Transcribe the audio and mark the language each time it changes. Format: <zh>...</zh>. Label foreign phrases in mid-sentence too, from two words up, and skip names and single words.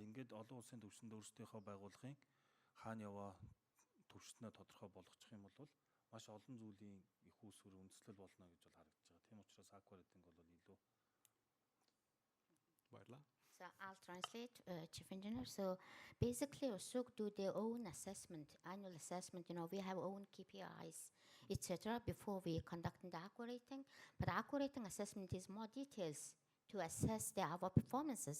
<mn>Ингээд олон улсын түвшинд өөрсдийнхөө байгууллагын хаана яваа төвшснөө тодорхой болгочих юм бол маш олон зүйлийн их усүр үндэслэл болно гэж бол харагдаж байгаа. Тийм учраас</mn> <en>aqua rating</en> <mn>бол илүү баярлаа.</mn> <en>So I'll translate, Chief Engineer. So basically, Usuk do their own assessment, annual assessment. You know, we have own KPIs, etc. before we conduct the aqua rating. But aqua rating assessment is more details to assess our performances.</en>